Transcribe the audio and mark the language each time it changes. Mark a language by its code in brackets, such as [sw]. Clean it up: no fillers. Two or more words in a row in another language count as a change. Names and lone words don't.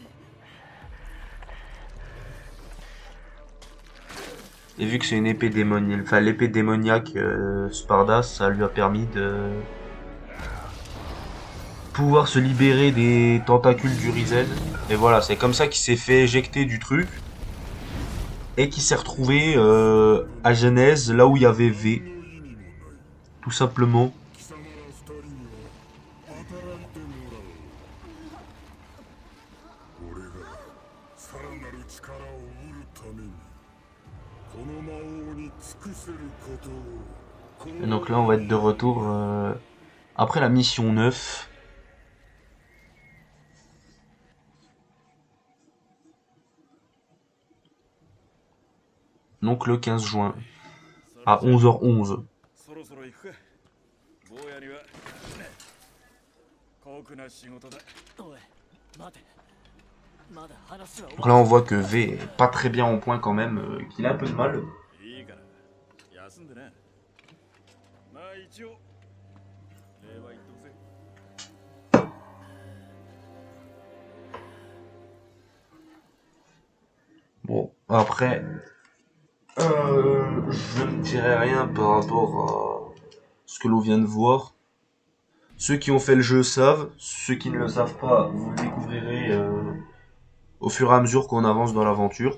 [fr] Et vu que c'est une épée démoniaque, enfin l'épée démoniaque Sparda, ça lui a permis pouvoir se libérer des tentacules du Risen. Et voilà, c'est comme ça qu'il s'est fait éjecter du truc. Et qu'il s'est retrouvé à Genèse, là où il y avait V. Tout simplement. [ja] 貴様ら二人には働いてもらおう。俺がさらなる力を得るためにこの魔王に尽くせることを。 [fr] Et donc là, on va être de retour après la mission 9. Donc le 15 juin, à 11h11. [ja] そろそろ行くか。坊やには酷な仕事だ。おい待てまだ話は終 [fr] Donc là, on voit que V est pas très bien en point quand même, qu'il a un peu de mal. [ja] いいから休んでな。まあ一応礼は言っとくぜ。 [fr] Bon, après, je ne dirai rien par rapport à ce que l'on vient de voir. Ceux qui ont fait le jeu savent, ceux qui ne le savent pas, vous le découvrirez au fur et à mesure qu'on avance dans l'aventure.